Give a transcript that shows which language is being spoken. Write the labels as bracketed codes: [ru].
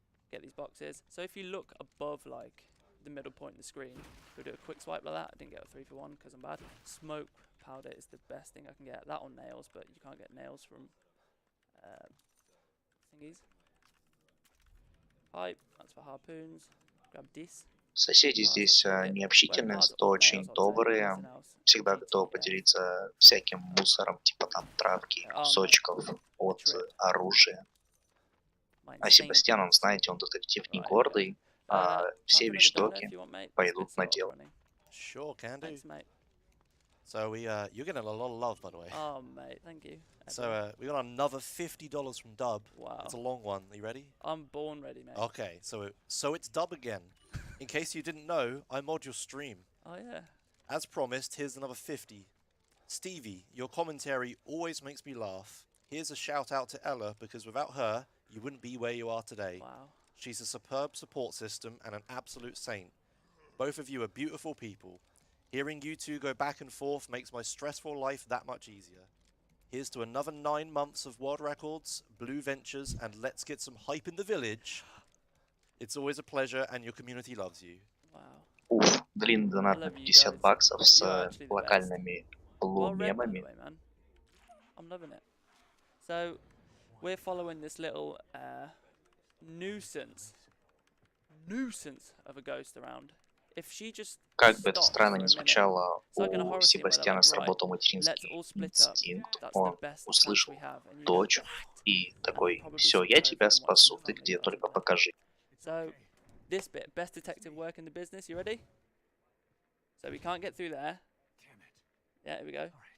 [en] Get these boxes. So if you look above like the middle point of the screen, go do a quick swipe like that. I didn't get a 3 for 1 because I'm bad. Smoke powder is the best thing I can get. That on nails, but you can't get nails from thingies. Pipe, that's for harpoons. Grab this. [ru] Соседи здесь необщительные, зато очень добрые. Всегда готовы поделиться всяким мусором, типа там травки, кусочков от оружия. А Себастьян, он, знаете, он детектив не гордый, а все вещдоки пойдут на дело. [en] Sure, can do. So you're getting a lot of love, by the way. Oh, mate, thank you. So we got another $50 from Dub. Wow. It's a long one. Are you ready? I'm born ready, mate. Okay, so it's Dub again. In case you didn't know, I mod your stream. Oh, yeah. As promised, here's another 50. Stevie, your commentary always makes me laugh. Here's a shout out to Ella, because without her, you wouldn't be where you are today. Wow. She's a superb support system and an absolute saint. Both of you are beautiful people. Hearing you two go back and forth makes my stressful life that much easier. Here's to another 9 months of world records, blue ventures, and let's get some hype in the village. It's always a pleasure, and your community loves you. Wow. [ru] Уф, длинный донат на $50 с локальными блу-мемами. [en] I'm loving it. So, we're following this little nuisance of a ghost around. If she just [ru] Как бы это странно ни звучало, у Себастьяна сработал материнский инстинкт. Он услышал дочь и такой: «Все, я тебя спасу, ты где, только покажи». [en] So, this bit, best detective work in the business, you ready? So we can't get through there. Yeah, here we go.